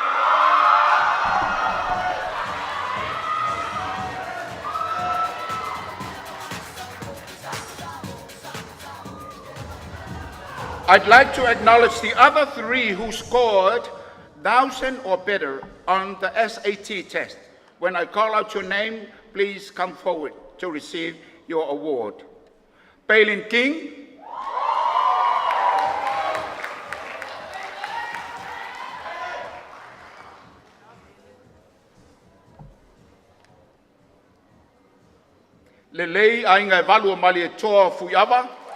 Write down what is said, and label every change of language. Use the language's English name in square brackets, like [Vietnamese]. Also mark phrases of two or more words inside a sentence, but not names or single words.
[English] I'd like to acknowledge the other three who scored 1,000 or better on the SAT test. When I call out your name, please come forward to receive your award. Paylin King, Lelei Ainga Valua Mali Toa Fuyava,